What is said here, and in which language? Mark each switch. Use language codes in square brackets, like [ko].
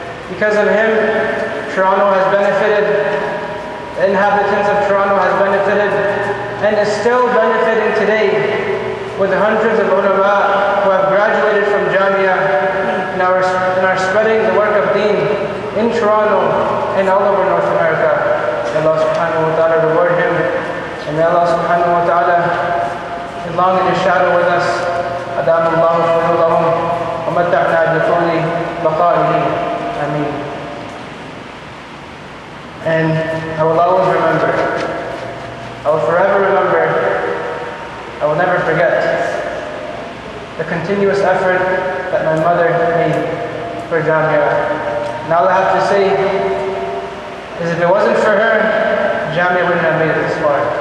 [en] Because of him, Toronto has benefited, the inhabitants of Toronto has benefited, and is still benefiting today with hundreds of ulama who have graduated from Jamia and are spreading the work of deen in Toronto and all over North America. May Allah subhanahu wa ta'ala reward him, and may Allah subhanahu wa ta'ala long in his shadow with us. [ar] أدام الله فضلهم ومتعنا بطول بقائه. [en] Ameen. And I will always remember, I will forever remember, I will never forget the continuous effort that my mother made for Jamia. And all I have to say is if it wasn't for her, Jamia wouldn't have made it this far.